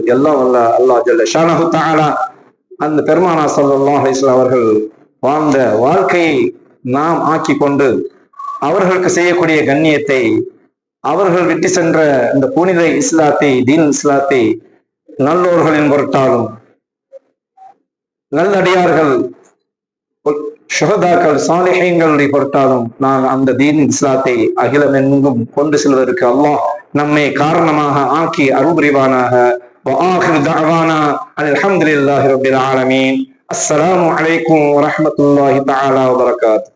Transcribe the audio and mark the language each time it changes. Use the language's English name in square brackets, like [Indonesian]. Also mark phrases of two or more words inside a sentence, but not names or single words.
[Tamil] எல்லாம் வல்ல அல்லாஹ் [Arabic] جل شأنه تعالى [Tamil] அந்த பெருமானார் [Arabic] صلى الله عليه وسلم [Tamil] அவர்கள் வாழ்ந்த வாழ்க்கையை நாம் ஆக்கி கொண்டு அவர்களுக்கு செய்யக்கூடிய கண்ணியத்தை, அவர்கள் விட்டு சென்ற இந்த புனித இஸ்லாத்தை, தீன் இஸ்லாத்தை நல்லோர்களின் பொருட்டாலும் நல்லடியார்கள் ஷுஹதாக்கள் சாலிஹீன்களுடைய பொருட்டாலும் நான் அந்த தீன் இஸ்லாத்தை அகிலமெங்கும் கொண்டு செல்வதற்கு அல்லாஹ் நம்மை காரணமாக ஆக்கி அருள் புரிவானாக. [Arabic] وآخر دعوانا الحمد لله رب العالمين. السلام عليكم ورحمة الله تعالى وبركاته.